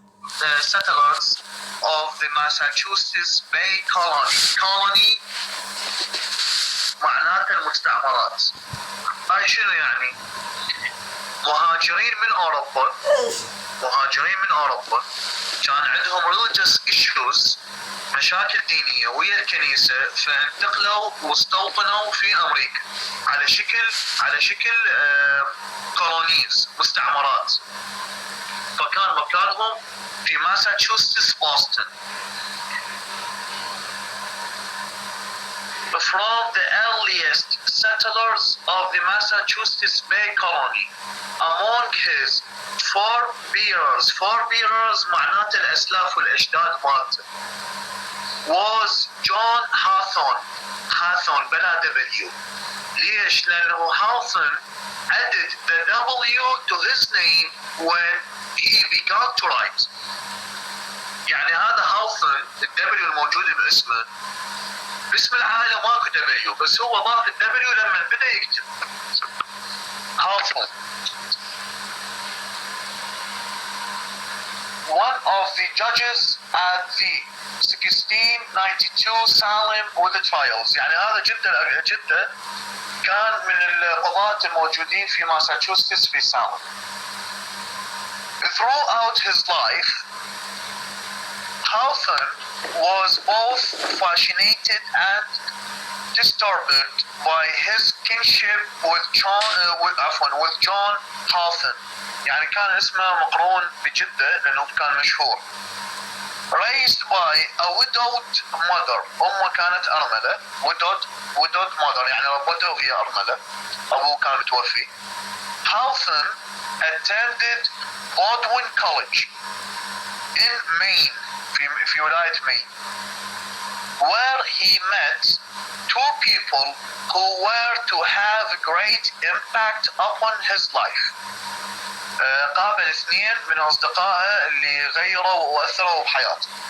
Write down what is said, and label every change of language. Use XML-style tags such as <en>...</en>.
<en>settlers of the Massachusetts Bay Colony</en> <ar>معناته المستعمرات. هاي شنو يعني؟ مهاجرين من أوروبا كان عندهم</ar> <en>religious issues،</en> <ar>مشاكل دينية ويا الكنيسة، فانتقلوا واستوطنوا في أمريكا على شكل كولونيز، مستعمرات. فكان مكانهم في ماساتشوستس بوسطن.</ar> <en>From the earliest settlers of the Massachusetts Bay Colony, among his forebears</en> <ar>معناته الأسلاف والأجداد مالته،</ar> <en>was John Hawthorne</en> <ar>بلا</ar> <en>W.</en> <ar>ليش؟ لأنه</ar> <en>Hawthorne added the W to his name when he began to write.</en> <ar>يعني هذا Hawthorne الW الموجود باسمه، باسم العائلة ماكو W، بس هو ضاف الW لما بدأ يكتب.</ar> <en>Hawthorne. One of the judges at the 1692 Salem with the trials.</en> <ar>يعني هذا جدة كان من القضاة الموجودين في ماساتشوستس في سالم.</ar> <en>Throughout his life, Hawthorne was both fascinated and disturbed by his kinship with John Hawthorne.</en> <ar>يعني كان اسمه مقرون بجدة لأنه كان مشهور.</ar> <en>Raised by a widowed mother،</en> <ar>أمه كانت أرملة.</ar> <en>widowed mother</en> <ar>يعني ربته وهي أرملة، أبوه كان متوفي.</ar> <en>Hawthorne attended Baldwin College in Maine،</en> <ar>في ولاية مين،</ar> <en>where he met two people who were to have a great impact upon his life.</en> <ar>قابل اثنين من أصدقائه اللي غيروا وأثروا بحياته.</ar>